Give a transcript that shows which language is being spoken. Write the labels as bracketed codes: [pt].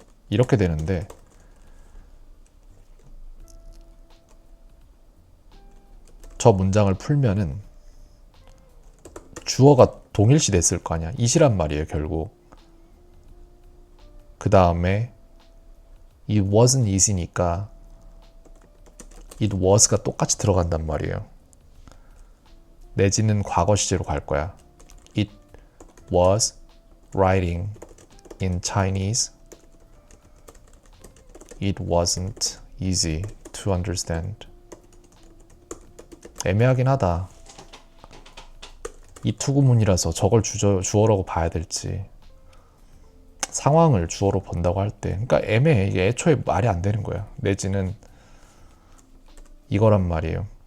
[ko] 이렇게 되는데 저 문장을 풀면은 주어가 동일시 됐을 거 아니야. 이시란 말이에요, 결국. 그 다음에 [en] it wasn't easy [ko] 니까 it was가 똑같이 들어간단 말이에요. 내지는 과거 시제로 갈 거야. [en] It was writing in Chinese. It wasn't easy to understand. [ko] 애매하긴 하다. 이 투구문이라서 저걸 주어라고 봐야 될지 상황을 주어로 본다고 할 때 그러니까 애매해. 이게 애초에 말이 안 되는 거야. 내지는 이거란 말이에요.